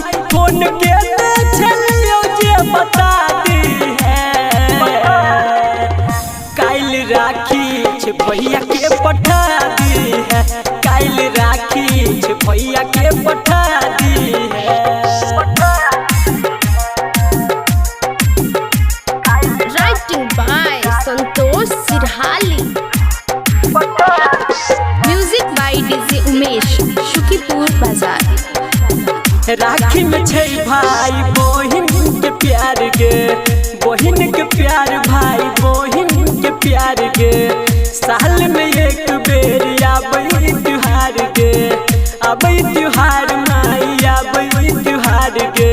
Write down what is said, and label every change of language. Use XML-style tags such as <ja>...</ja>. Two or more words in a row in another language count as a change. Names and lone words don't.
<mai>फोन के दे छलियो जे बता दी है काइल राखी छे भैया के पठा दी है। काइल राखी छे भैया के पठा दी है।</mai> <en>Writing by Santosh Sirhali. Music by DJ Umesh, Shukipur Bazaar.</en> <mai>राखी में छै भाई बहिन के प्यार गे। बहिन के प्यार भाई बहिन के प्यार गे। साल में एक बेर आबै त्योहार गे। आबै त्योहार माई आबै त्योहार गे।</mai>